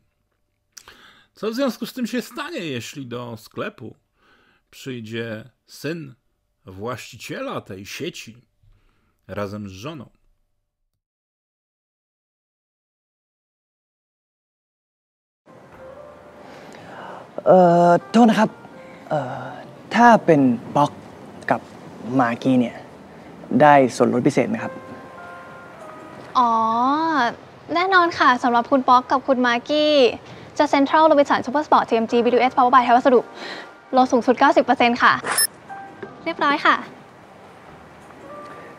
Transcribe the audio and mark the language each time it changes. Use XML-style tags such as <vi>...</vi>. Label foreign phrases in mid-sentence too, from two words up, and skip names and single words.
<pl>Co w związku z tym się stanie, jeśli do sklepu przyjdzie syn właściciela tej sieci razem z żoną?</pl> <th>Oto นะครับถ้าเป็นป๊อกกับมากกี้เนี่ยได้ส่วนลดพิเศษไหมครับ อ๋อแน่นอนค่ะสำหรับคุณป๊อกกับคุณมากกี้จะเซ็นทรัลโรบินสันซูเปอร์สปอร์ต TMG BWS Power by ไทยวัสดุลดสูงสุด 90% ค่ะเรียบร้อยค่ะ</th>